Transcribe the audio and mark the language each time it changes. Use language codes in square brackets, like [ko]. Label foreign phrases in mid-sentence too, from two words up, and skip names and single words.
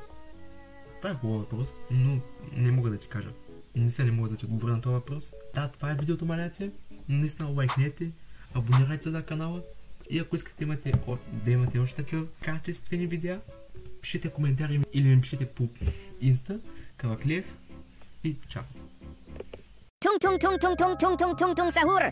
[bg] Това е хубав въпрос, но не мога да ти кажа. Не мога да ти отговоря на този въпрос. Да, това е видеото, маляци. Наистина лайкнете, абонирайте се на канала и ако искате да имате още такива качествени видеа, пишете коментари или ми пишете по Инста, Каваклиев и чао! Tung tung tung tung tung tung tung tung tung sahur.